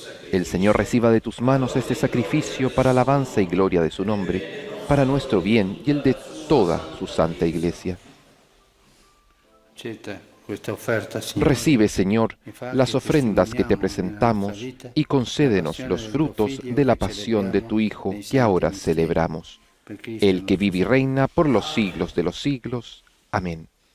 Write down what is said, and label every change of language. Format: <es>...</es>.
<es>El Señor reciba de tus manos este sacrificio para alabanza y gloria de su nombre, para nuestro bien y el de toda su santa Iglesia.</es> <it>accetta questa offerta, Signore.</it> <es>Recibe, Señor, las ofrendas que te presentamos y concédenos los frutos de la pasión de tu Hijo que ahora celebramos. El que vive y reina por los siglos de los siglos. Amén.</es>